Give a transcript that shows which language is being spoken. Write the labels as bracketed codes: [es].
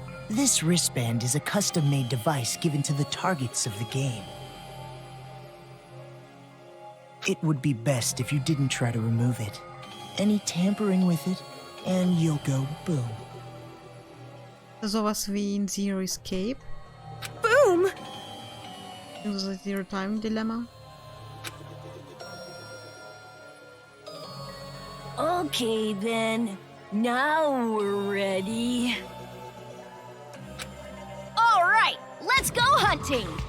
[en] This wristband is a custom-made device given to the targets of the game. It would be best if you didn't try to remove it. Any tampering with it, and you'll go boom. [de] Sowas wie ein Zero Escape. [en] Boom! [de] Also ein Zero Time Dilemma. [en] Okay then, now we're ready. All right, let's go hunting.